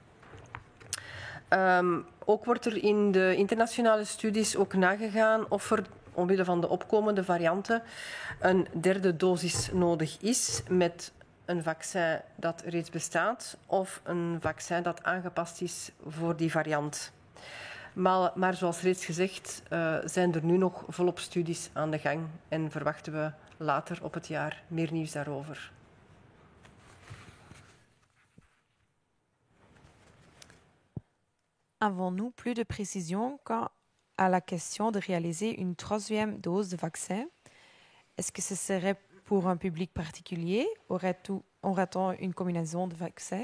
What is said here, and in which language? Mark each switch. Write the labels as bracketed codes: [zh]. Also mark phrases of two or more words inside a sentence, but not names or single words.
[nl] Ook wordt er in de internationale studies ook nagegaan of er omwille van de opkomende varianten een derde dosis nodig is met een vaccin dat reeds bestaat of een vaccin dat aangepast is voor die variant. Maar zoals reeds gezegd zijn er nu nog volop studies aan de gang en verwachten we later op het jaar meer nieuws daarover. [fr] Avons-nous plus de précision quant à la question de réaliser une troisième dose de vaccin? Est-ce que ce serait pour un public particulier? Aurait-on une combinaison de vaccins?